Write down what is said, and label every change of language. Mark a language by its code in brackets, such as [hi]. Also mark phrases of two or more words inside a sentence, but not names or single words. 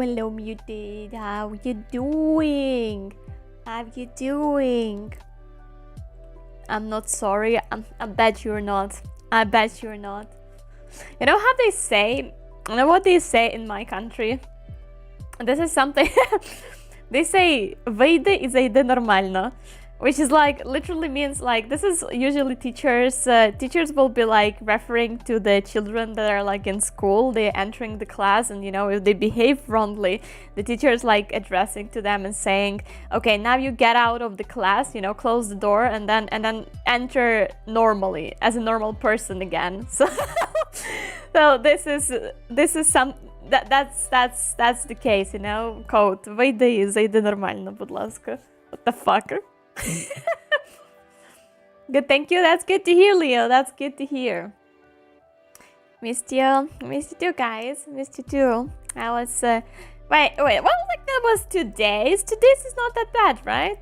[en] Hello Muted. How you doing? I'm not sorry. I bet you're not. I bet you're not. You know how they say? You know what they say in my country? This is something they say [ru] "Выйди и зайди нормально," [en] which is like literally means like this is usually teachers will be like referring to the children that are like in school, they're entering the class, and you know, if they behave wrongly, the teacher is like addressing to them and saying, okay, now you get out of the class, you know, close the door and then enter normally as a normal person again. So this is some that's the case, you know. [uk] Code "Вийди і зайди нормально, будь ласка." [en] What the fuck? Good, thank you. That's good to hear, Leo. That's good to hear. Missed you too, guys. Missed you too. I was wait. Well, like that was 2 days. 2 days is not that bad, right?